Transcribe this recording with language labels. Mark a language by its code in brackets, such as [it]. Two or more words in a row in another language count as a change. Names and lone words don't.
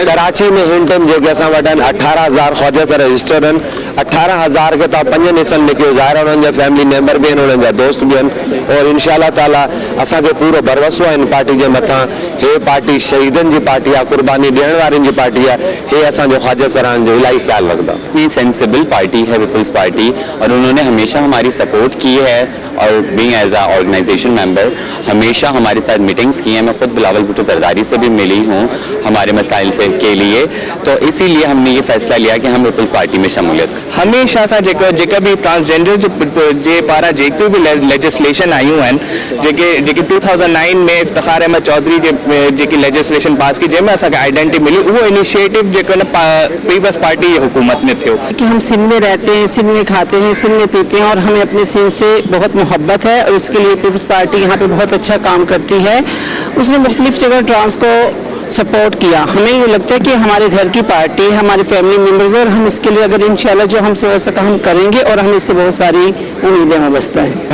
[sd] कराची में हिन टाइम जेके असां वटि आहिनि 18,000 ख़ौजा सां रजिस्टर्ड आहिनि। 18,000 के तव्हां 5 हिसनि में कयो, ज़ाहिर उन्हनि जा [en] family member [sd] भी आहिनि, उन्हनि जा दोस्त भी आहिनि और इंशाअल्लाह ताला असांखे पूरो भरोसो आहे इन पार्टी जे मथां। हे पार्टी शहीदनि जी पार्टी आहे, कुर्बानी ॾियण वारनि जी पार्टी आहे। हे असांजो ख़्वाजा सराहन जो इलाही ख्याल रखंदा। [ur] یہ [en] sensible party [ur] ہے پیپلز پارٹی اور انہوں نے ہمیشہ ہماری سپورٹ کی ہے اور [en] being as a organization member [ur] ہمیشہ ہمارے ساتھ میٹنگز کی ہیں. میں خود بلاول بھٹو زرداری سے بھی ملی ہوں ہمارے مسائل سے کے لیے، تو اسی لیے ہم نے یہ فیصلہ لیا کہ ہم پیپلز پارٹی میں شمولیت [sd] हमेशा सां जेका भी ट्रांसजेंडर जे पारां जेके भी लेजिस्लेशन आयूं आहिनि, जेके 2009 में इफ्तिखार अहमद चौधरी जेकी लेजिस्लेशन पास की जंहिंमें असांखे आइडेंटिटी मिली, उहो इनिशिएटिव जेको न पीपल्स पार्टी की हुकूमत में थियो। [ur] کہ ہم سندھ میں رہتے ہیں، سندھ میں کھاتے ہیں، سندھ میں پیتے ہیں اور ہمیں اپنے سندھ سے بہت محبت ہے اور اس کے لیے پیپلز پارٹی یہاں پہ بہت اچھا کام کرتی ہے. اس نے مختلف جگہ ٹرانس کو سپورٹ کیا. ہمیں یہ لگتا ہے کہ ہمارے گھر کی پارٹی ہے، ہمارے [en] family members [ur] ہے اور ہم اس کے لیے اگر ان شاء اللہ جو ہم سے ہو سکا ہم کریں گے اور ہمیں اس سے بہت ساری امیدیں وابستہ ہے.